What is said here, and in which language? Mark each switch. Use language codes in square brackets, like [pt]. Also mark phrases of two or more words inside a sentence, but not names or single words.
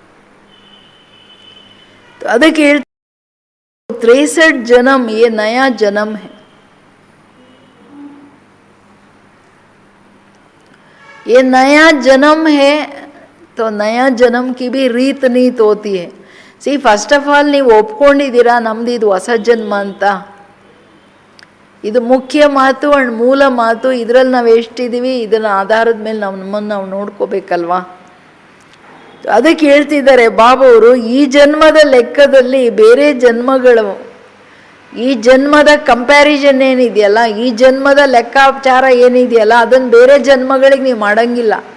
[hi] तो ಅದಕ್ಕೆ 63 जन्म, ये नया जन्म है. ये नया जन्म है, तो नया जन्म की भी रीत नीत होती है. [en] see first of all [kn] ನೀವು ಒಪ್ಕೊಂಡಿದ್ದೀರಾ ನಮ್ದು ಇದು ಹೊಸ ಜನ್ಮ ಅಂತ. ಇದು ಮುಖ್ಯ ಮಾತು ಅಂಡ್ ಮೂಲ ಮಾತು. ಇದರಲ್ಲಿ ನಾವು ಎಷ್ಟಿದ್ದೀವಿ ಇದನ್ನ ಆಧಾರದ ಮೇಲೆ ನಮ್ಮನ್ನು ನಾವು ನೋಡ್ಕೋಬೇಕಲ್ವಾ. ಅದಕ್ಕೆ ಹೇಳ್ತಿದ್ದಾರೆ ಬಾಬವರು, ಈ ಜನ್ಮದ ಲೆಕ್ಕದಲ್ಲಿ ಬೇರೆ ಜನ್ಮಗಳು, ಈ ಜನ್ಮದ ಕಂಪ್ಯಾರಿಸನ್ ಏನಿದೆಯಲ್ಲ, ಈ ಜನ್ಮದ ಲೆಕ್ಕಾಚಾರ ಏನಿದೆಯಲ್ಲ, ಅದನ್ನು ಬೇರೆ ಜನ್ಮಗಳಿಗೆ ನೀವು ಮಾಡಂಗಿಲ್ಲ.